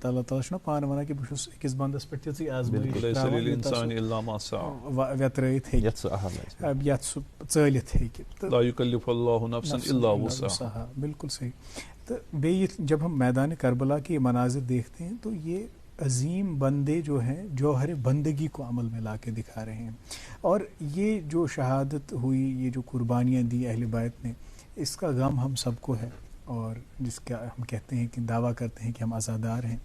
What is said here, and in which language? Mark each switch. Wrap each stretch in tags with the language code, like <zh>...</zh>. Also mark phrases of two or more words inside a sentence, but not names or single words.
<ks>اللہ تعالیٰ چھُنہ پانہٕ ونان کہِ بہٕ چھُس أکِس بنٛدس پٮ۪ٹھ تِژٕے آزمٲیش ویترٲیِتھ ہیٚکہِ یتھ سُہ ژٲلِتھ ہیٚکہِ.</ks> <ur>بالکل صحیح.</ur> <ks>تہٕ بیٚیہِ</ks> <ur>جب ہم میدان کربلا کے مناظر دیکھتے ہیں تو یہ عظیم بندے جو ہیں جوہر بندگی کو عمل میں لا کے دکھا رہے ہیں اور یہ جو شہادت ہوئی یہ جو قربانیاں دی اہل بیت نے اس کا غم ہم سب کو ہے اور جس کا ہم کہتے ہیں کہ دعویٰ کرتے ہیں کہ ہم عزادار ہیں.</ur>